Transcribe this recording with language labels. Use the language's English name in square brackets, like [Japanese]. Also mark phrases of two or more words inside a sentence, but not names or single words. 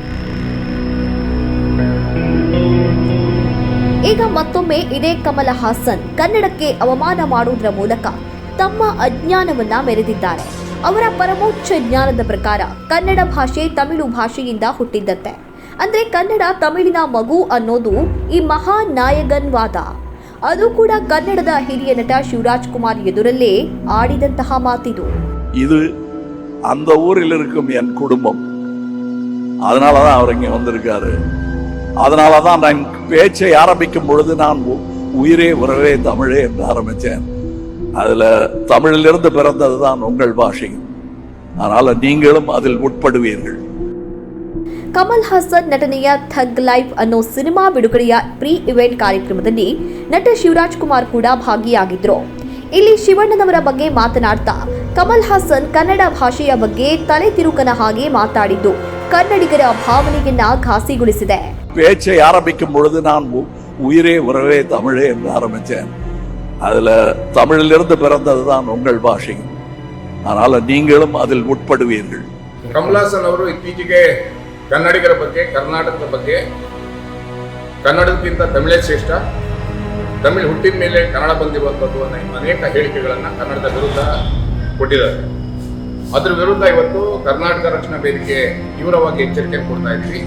[Kannada] ಈಗ ಮತ್ತೊಮ್ಮೆ ಇದೇ ಕಮಲ್ ಹಾಸನ್ ಕನ್ನಡಕ್ಕೆ ಅವಮಾನ ಮಾಡುವುದರ ಮೂಲಕ ತಮ್ಮ ಅಜ್ಞಾನವನ್ನ ಮೆರೆದಿದ್ದಾರೆ. ಅವರ ಪರಮೋಚ್ಚ ಜ್ಞಾನದ ಪ್ರಕಾರ ಕನ್ನಡ ಭಾಷೆ ತಮಿಳು ಭಾಷೆಯಿಂದ ಹುಟ್ಟಿದ್ದತ್ತೆ. ಅಂದ್ರೆ ಕನ್ನಡ ತಮಿಳಿನ ಮಗು ಅನ್ನೋದು ಈ ಮಹಾನ್ ನಾಯಕನ್ ವಾದ. ಅದು ಕೂಡ ಕನ್ನಡದ ಹಿರಿಯ ನಟ ಶಿವರಾಜ್ ಕುಮಾರ್ ಎದುರಲ್ಲೇ ಆಡಿದಂತಹ ಮಾತಿದು. [Tamil] இது அந்த ஊரில் இருக்கும் என் குடும்பம், அதனாலதான் அவர் இங்க வந்திருக்காரு. அதனாலதான் நான் பேச்சை ஆரம்பிக்கும் பொழுது நான் உயிரே உறவே தமிழே என்று ஆரம்பிச்சேன். அதுல தமிழிலிருந்து பிறந்ததுதான் உங்கள் பாஷை. அதனால நீங்களும் அதில் உட்படுவீர்கள். [Kannada] ಕಮಲ್ ಹಾಸನ್ ನಟನೆಯ ಥಗ್ ಲೈಫ್ ಅನ್ನೋ ಸಿನಿಮಾ ಬಿಡುಗಡೆಯ [English] pre event [Kannada] ಕಾರ್ಯಕ್ರಮದಲ್ಲಿ ನಟ ಶಿವರಾಜ್ ಕುಮಾರ್ ಕೂಡ ಭಾಗಿಯಾಗಿದ್ರು. ಇಲ್ಲಿ ಶಿವಣ್ಣನವರ ಬಗ್ಗೆ ಮಾತನಾಡ್ತಾ ಕಮಲ್ ಹಾಸನ್ ಕನ್ನಡ ಭಾಷೆಯ ಬಗ್ಗೆ ತಲೆ ತಿರುಕನ ಹಾಗೆ ಮಾತಾಡಿದ್ದು ಕನ್ನಡಿಗರ ಭಾವನೆಯನ್ನ ಘಾಸಿಗೊಳಿಸಿದೆ. [Tamil] பேச்சை ஆரம்பிக்கும் பொழுது நான் உயிரே உறவே தமிழே என்று ஆரம்பிச்சேன். அதுல தமிழிலிருந்து பிறந்ததுதான் உங்கள் பாஷை. அதனால நீங்களும் அதில் உட்படுவீர்கள். [Kannada] ಕಮಲ್ ಹಾಸನ್ ಅವರು ಇತ್ತೀಚೆಗೆ ಕನ್ನಡಿಗರ ಬಗ್ಗೆ, ಕರ್ನಾಟಕದ ಬಗ್ಗೆ, ಕನ್ನಡಕ್ಕಿಂತ ತಮಿಳೇ ಶ್ರೇಷ್ಠ, ತಮಿಳು ಹುಟ್ಟಿದ ಮೇಲೆ ಕನ್ನಡ ಬಂದಿರುವಂಥದ್ದು ಅನೇಕ ಹೇಳಿಕೆಗಳನ್ನು ಕನ್ನಡದ ವಿರುದ್ಧ ಕೊಟ್ಟಿದ್ದಾರೆ. ಅದ್ರ ವಿರುದ್ಧ ಇವತ್ತು ಕರ್ನಾಟಕ ರಕ್ಷಣಾ ವೇದಿಕೆ ತೀವ್ರವಾಗಿ ಎಚ್ಚರಿಕೆ ಕೊಡ್ತಾ ಇದ್ದೀವಿ.